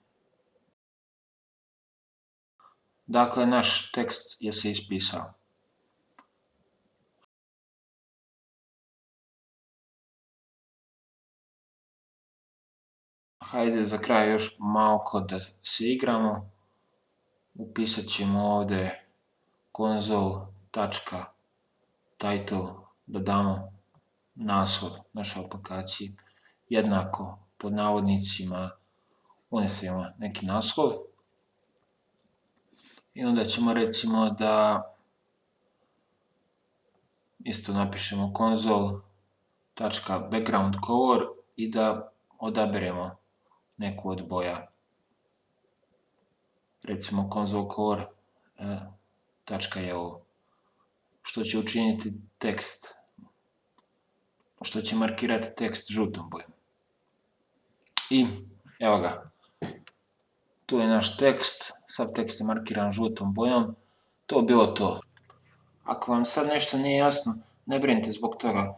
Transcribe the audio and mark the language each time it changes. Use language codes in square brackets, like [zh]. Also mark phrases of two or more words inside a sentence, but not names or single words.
[bs] Dakle, naš tekst je se ispisao. Hajde za kraj još malo da se igramo. Upisat ćemo ovdje [en] console.log title, [bs] da damo naslov našoj aplikaciji, jednako pod navodnicima unesemo neki naslov i onda ćemo recimo da isto napišemo [en] console.background color [bs] i da odaberemo neku od boja. Recimo [en] console color.yellow, [bs] što će učiniti tekst, što će markirati tekst žutom bojom. I evo ga, tu je naš tekst, sav tekst je markiran žutom bojom, to je bilo to. Ako vam sad nešto nije jasno, ne brinite zbog toga.